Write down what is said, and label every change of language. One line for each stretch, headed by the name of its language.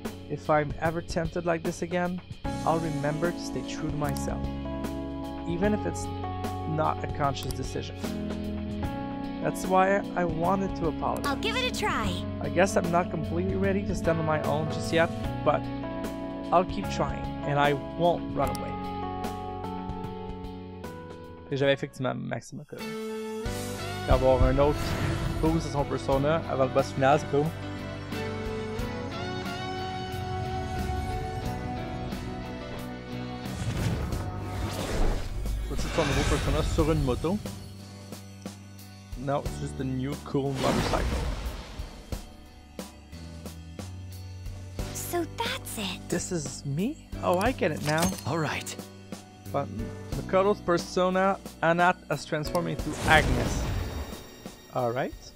English: If I'm ever tempted like this again, I'll remember to stay true to myself, even if it's not a conscious decision. That's why I wanted to apologize. I'll give it a try. I guess I'm not completely ready to stand on my own just yet, but I'll keep trying, and I won't run away.
French: Et j'avais effectivement Maxima que avoir un autre boost à son persona avant le boss final, c'est cool. Faut-il son nouveau persona sur une moto?
English: No, it's just a new cool motorcycle. So that's it. This is me? Oh, I get it now. Alright. But Makoto's persona, Anat, has transformed into Agnes. Alright.